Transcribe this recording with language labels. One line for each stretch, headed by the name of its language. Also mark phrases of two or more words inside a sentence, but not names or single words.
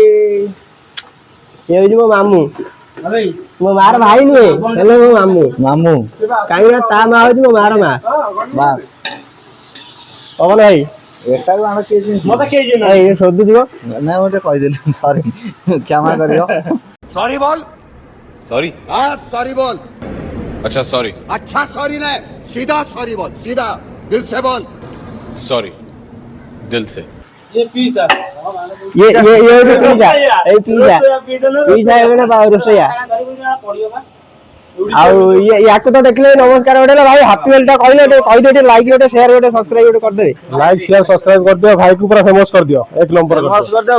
Odia: ସେ ହଉଛି ମୋ ମାମୁଁ, ମୋ ମାର ଭାଇ ନୁହେଁ ହେଲେ ମୋ ମାମୁଁ। କାହିଁକି ନା ତା ମା ହଉଛି ମୋ ମାର ମା। ବାସ୍ ପବନ ଭାଇ ଏଟାକୁ ଆମେ କିଏ ମତେ କିଏ ଶୋଧୁଥିବ। ନା ଗୋଟେ କହିଦେଲି ସରି କ୍ଷମା କରିବ।
Hindi: सॉरी बोल सॉरी हाँ सॉरी बोल अच्छा सॉरी अच्छा सॉरी नहीं सीधा सॉरी बोल सीधा दिल से बोल सॉरी दिल से ये पिज्जा ଏବେ ନା ରୋଷେଇଆ।
Odia: ଆଉ ୟାକୁ ତ ଦେଖିଲେ ନମସ୍କାର ଗୋଟେ ଭାଇ
English: happy Holi
Odia: ଟା କହିଲେ କହିଦିଅ ଟିକେ ଲାଇକ୍ ଗୋଟେ ସେୟାର ଗୋଟେ ସବସ୍କ୍ରାଇବ ଗୋଟେ କରିଦେବେ।
English: like share subscribe
Odia: କରିଦିଅ, ଭାଇକୁ ପୁରା ଫେମସ୍ କରିଦିଅ, 1 ନମ୍ବର କରିଦିଅ